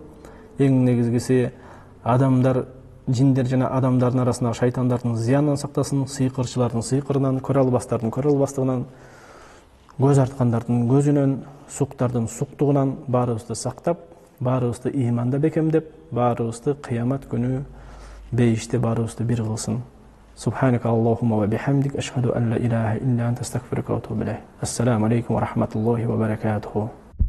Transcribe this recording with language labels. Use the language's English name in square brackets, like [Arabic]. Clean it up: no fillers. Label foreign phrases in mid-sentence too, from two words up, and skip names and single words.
[Kyrgyz] Эң негизгиси, адамдар, жиндер жана адамдардын арасындагы шайтандардын зыянынан сактасын, сыйкырчылардын сыйкырынан, көрө албастардын көрө албастыгынан, көз арткандардын көзүнөн, суктардын суктугунан баарыбызды сактап, баарыбызды ыйманда бекемдеп, баарыбызды кыямат күнү бейиште баарыбызды бир кылсын. [Arabic] سبحانك اللهم وبحمدك، أشهد أن لا إله إلا أنت، أستغفرك وأتوب إليك. السلام عليكم ورحمة الله وبركاته.